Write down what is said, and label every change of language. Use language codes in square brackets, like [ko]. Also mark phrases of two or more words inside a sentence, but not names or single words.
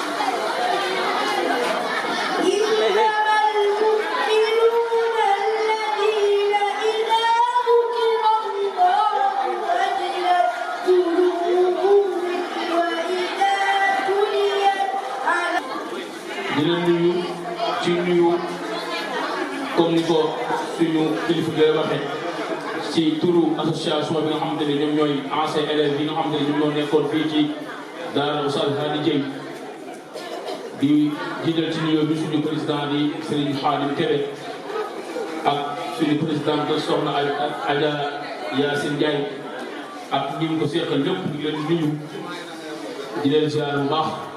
[ar] إنما المؤمنون الذين إذا ذكر الله وجلت قلوبهم وإذا تليت عليهم. [wo] di leen nuyu ci nuyu comme ni ko suñu kilifa gi waxee ci turu association bi nga xamante ne ñoom ñooy [fr] anciens élèves [wo] yi nga xamante ne ñoom ñoo nekkoon fii ci daara Oustaz Hady Dieye di jiital ci nuyoo bi suñu président di Serigne Khadim Kébé ak suñu présidente Soxna Adja Yacine Ndiaye ak ñi mu ko seqal lépp di leen nuyu di leen ziar bu baax.